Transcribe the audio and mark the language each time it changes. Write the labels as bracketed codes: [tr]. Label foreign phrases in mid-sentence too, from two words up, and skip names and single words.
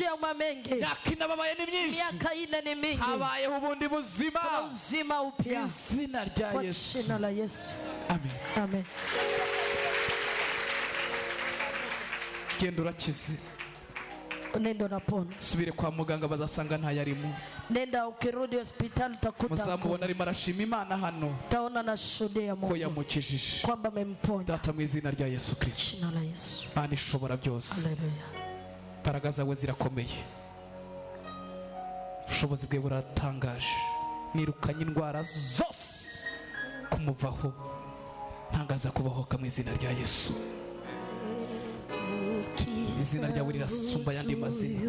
[rw] Imyaka inababaye ni myinshi. Habayeho ubundi buzima. Izina rya Yesu. Amen. Amen. Genda urakize. [sw] Nenda unapona. [rw] Subire kwa muganga bazasanga ntayarimo. [sw] Nenda ukirudi hospitali utakuta. [rw] Muzamubona arimo arashima Imana hano. [sw] Taona nashuhudia Mungu. [rw] Ko yamukijije. [sw] Kwamba amemponya. [rw] Data mu izina rya Yesu Kristo. [sw] Jina la Yesu. [rw] Imana ishobora byose. Haleluya. Imbaraga zawe zirakomeye. Ubushobozi bwe buratangaje. Nirukanye indwara zose kumuvaho. Ntangaza kubohoka mu izina rya Yesu. Izina ryawe rirasumba yandi mazina.